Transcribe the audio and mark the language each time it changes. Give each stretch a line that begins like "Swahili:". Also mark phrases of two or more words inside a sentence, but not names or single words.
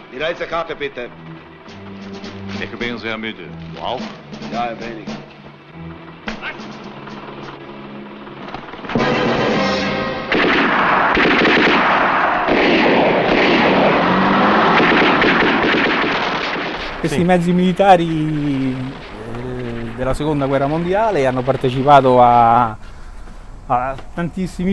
German: die Reisekarte bitte. ich bin sehr müde. Du auch? Ja, ein wenig.
Italian: Questi mezzi militari della seconda guerra mondiale hanno partecipato a tantissimi